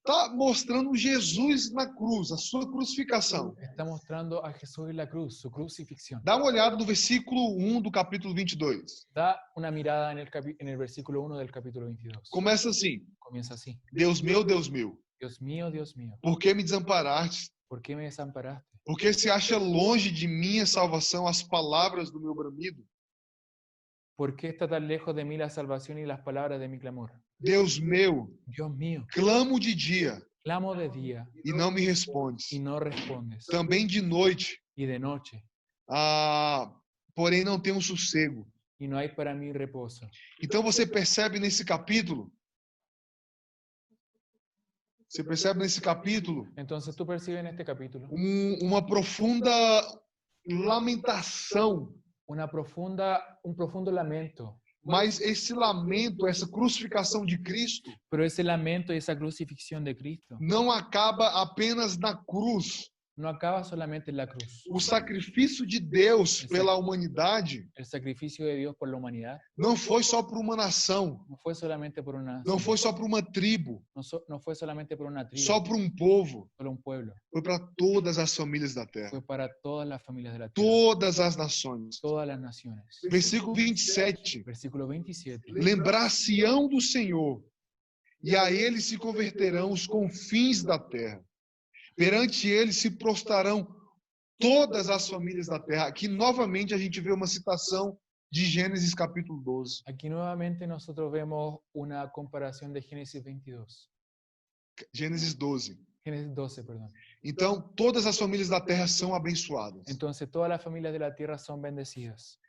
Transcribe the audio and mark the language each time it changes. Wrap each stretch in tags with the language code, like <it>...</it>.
<pt>está mostrando Jesus na cruz, a sua crucificação.</pt> <es>Está mostrando a Jesús en la cruz, su crucifixión.</es> <pt>Dá uma olhada no versículo 1 do capítulo 22.</pt> <es>Da una mirada en el versículo 1 del capítulo 22.</es> <pt>Começa assim:</pt> <es>Comienza así.</es> <pt>Deus meu,</pt> <es>Dios mío,</es> <pt>por que me desamparaste?</pt> <es>¿por qué me desamparaste?</es> <pt>Por que se acha longe de minha salvação as palavras do meu bramido?</pt> <es>¿Por qué está tan lejos de mí la salvación y las palabras de mi clamor?</es> <pt>Deus meu,</pt> <es>Dios mío,</es> <pt>clamo de dia</pt> <es>clamo de día</es> <pt>e não me respondes.</pt> <es>y no respondes,</es> <pt>Também de noite,</pt> <es>y de noche,</es> <pt>porém não tenho sossego.</pt> <es>y no hay para mí reposo.</es> <pt>Então você percebe nesse capítulo,</pt> <es>Entonces tú percibes en este capítulo</es> <pt>uma profunda lamentação.</pt> <es>un profundo lamento,</es> <pt>Mas esse lamento, essa crucificação de Cristo,</pt> <es>pero ese lamento y esa crucifixión de Cristo</es> <pt>não acaba apenas na cruz.</pt> <es>no acaba solamente en la cruz.</es> <pt>O sacrifício de Deus pela humanidade</pt> <es>El sacrificio de Dios por la humanidad</es> <pt>não foi só por uma nação,</pt> <es>no fue solamente por una</es> <pt>não foi só por uma tribo,</pt> <es>no fue solamente por una tribu,</es> <pt>só por um povo,</pt> <es>solo un pueblo,</es> <pt>foi para todas as famílias da terra,</pt> <es>fue para todas las familias de la tierra,</es> <pt>todas as nações.</pt> <es>todas las naciones.</es> <pt>Versículo 27.</pt> <es>Versículo 27.</es> <pt>Lembrar-se-ão do Senhor, e a ele se converterão os confins da terra. Perante ele se prostrarão todas as famílias da terra. Aqui, novamente, a gente vê uma citação de Gênesis capítulo 12.</pt> <es>Aquí nuevamente nosotros vemos una comparación de Génesis 22.</es> <pt>Gênesis 12.</pt> <es>Génesis 12, perdón.</es> <pt>Então, todas as famílias da terra são abençoadas.</pt> <es>Entonces todas las familias de la tierra son bendecidas.</es>